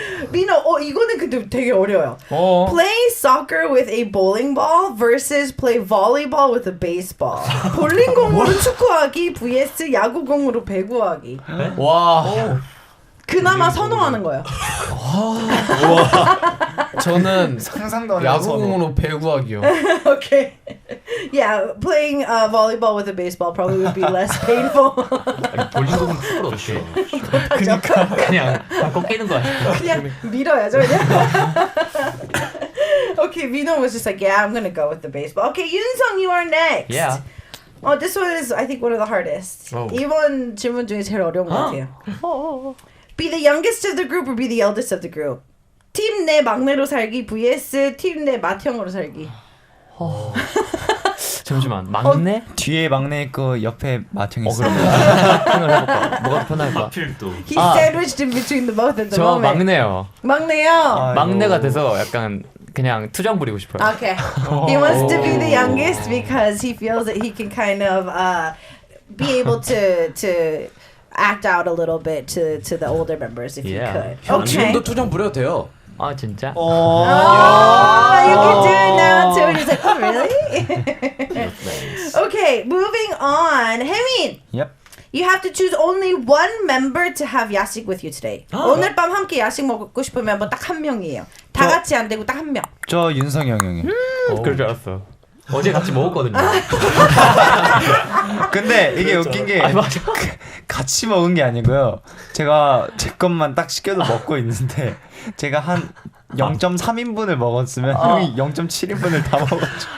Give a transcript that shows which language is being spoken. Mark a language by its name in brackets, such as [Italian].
[Korean] Bino, 이거는 근데 되게 어려워요. [English] Play soccer with a bowling ball versus play volleyball with a baseball. [Korean] 볼링공으로 축구하기 vs 야구공으로 배구하기. 와. 그나마 선호하는 거예요. 저는 상상도 안 해서 야구공으로 배구하기요. [English] Okay. Yeah, playing volleyball with a baseball probably would be less painful. [Korean] 볼링공은 축구로 어떻게 그냥 꺾이는 거 아니야? 그냥 밀어야죠, 그냥. [English] Okay, Vino was just like, yeah, I'm gonna go with the baseball. Okay, Yoonsung, you are next. Yeah. Oh, this one is, I think, one of the hardest. [Korean] 이번 질문 중에 제일 어려운 것 같아요. [English] Be the youngest of the group or be the eldest of the group? [Korean] 팀 내 막내로 살기 vs 팀 내 맏형으로 살기. 잠시만, 막내? 뒤에 막내 있고 옆에 맏형이 있어. 생각을 해볼까? 뭐가 편할까? 하필 또. [English] He's sandwiched in between the both at the [Korean] 저 [English] moment. [Korean] 막내요. 막내요? 막내가 돼서 약간 그냥 투정 부리고 싶어요. [English] Okay. He wants to be the youngest because he feels that he can kind of be able to act out a little bit to the older members if he could. Okay. [Korean] 지금도 투정 부려도 돼요. 아 진짜? [English] Oh, you can do it now too. And he's like, oh really? Okay, moving on. Haemin. Yep. You have to choose only one member to have 야식 with you today. [Korean] 오늘 밤 함께 야식 먹고 싶은 멤버 딱 한 명이에요. 다 같이 안 되고 딱 한 명. 저 윤성이 형이요. 그럴 줄 알았어. 어제 같이 먹었거든요. 근데 이게 웃긴 게 맞아. 같이 먹은 게 아니고요. 제가 제 것만 딱 시켜서 먹고 있는데 제가 한 0.3인분을 먹었으면 형이 0.7인분을 다 먹었죠.